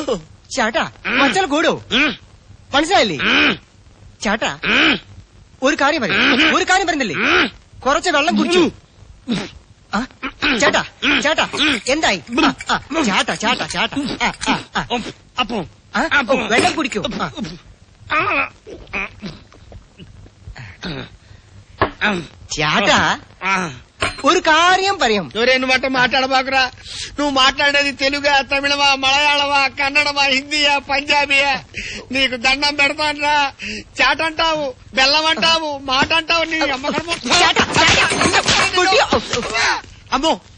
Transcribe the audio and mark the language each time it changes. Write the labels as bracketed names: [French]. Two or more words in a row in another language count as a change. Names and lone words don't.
[Malayalam] ചേട്ടാ മച്ചല കൂടോ മനസ്സിലായില്ലേ ചേട്ടാ ഒരു കാര്യം പറയുന്നില്ലേ കുറച്ച് വെള്ളം കുടിച്ചു ചേട്ടാ ചേട്ടാ എന്തായി ചേട്ടാ ചേട്ടാ ചേട്ടാ വെള്ളം കുടിക്കൂ ചേട്ടാ ഒരു കാര്യം പറയാം [Telugu] నువ్వు బట్ట మాట్లాడబాకురా నువ్వు మాట్లాడేది తెలుగా తమిళమా మలయాళమా కన్నడమా హిందీయా పంజాబీయా నీకు దండం పెడతానరా చాట అంటావు బెల్లం అంటావు మాట అంటావు నీ అమ్మకం అమ్మో